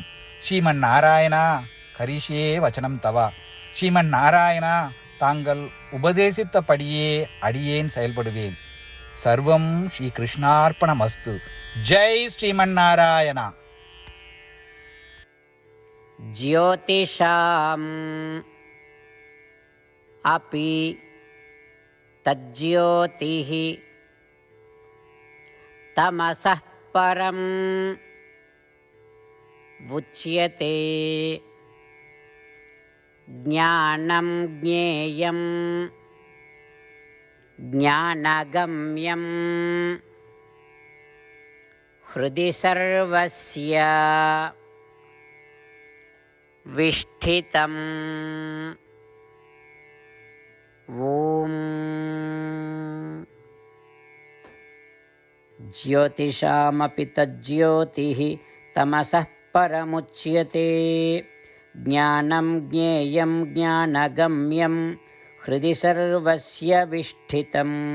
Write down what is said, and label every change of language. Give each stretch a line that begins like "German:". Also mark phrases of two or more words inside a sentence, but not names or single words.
Sanskrit: श्रीमन् नारायण करिष्ये वचनं तव.
Tamil: ஸ்ரீமன் நாராயணா, தாங்கள் உபதேசித்தபடியே அடியேன் செயல்படுவேன்.
Sanskrit: सर्वं श्री कृष्णार्पणमस्तु जय श्रीमन् नारायण. ஜ்யோதிஷாம் अपि तज्ज्योतिः तमसः परम् उच्यते. ज्ञानं ज्ञेयं ज्ञानगम्यं हृदि सर्वस्य विष्ठितम्. ஓம். ज्योतिषामपि तज्ज्योतिः तमसः परमुच्यते. ज्ञानं ज्ञेयं ज्ञानगम्यं हृदि सर्वस्य विष्ठितम्.